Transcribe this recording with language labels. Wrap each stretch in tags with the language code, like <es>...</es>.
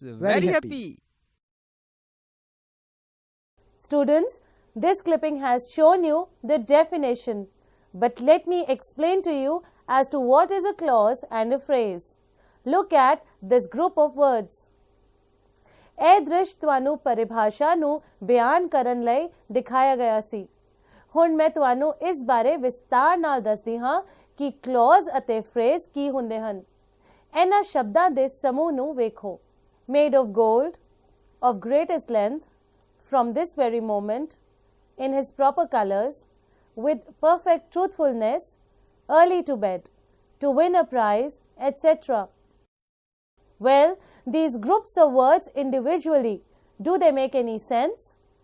<en>very happy. happy. Students, this clipping has shown you the definition, but let me explain to you as to what is a clause and a phrase. Look at this group of words.</en> <pa>ਇਹ ਦ੍ਰਿਸ਼ ਤੁਹਾਨੂੰ ਪਰਿਭਾਸ਼ਾ ਨੂੰ ਬਿਆਨ ਕਰਨ ਲਈ ਦਿਖਾਇਆ ਗਿਆ ਸੀ। ਹੁਣ ਮੈਂ ਤੁਹਾਨੂੰ ਇਸ ਬਾਰੇ ਵਿਸਤਾਰ ਨਾਲ ਦੱਸਦੀ ਹਾਂ ਕਿ clause ਅਤੇ phrase ਕੀ ਹੁੰਦੇ ਹਨ। ਇਹਨਾਂ ਸ਼ਬਦਾਂ ਦੇ ਸਮੂਹ ਨੂੰ ਵੇਖੋ।</pa> <en>Made of gold, of greatest length, from this very moment, in his proper colors, with perfect truthfulness, early to bed, to win a prize, etc. Well, these groups of words individually, do they make any sense?</en>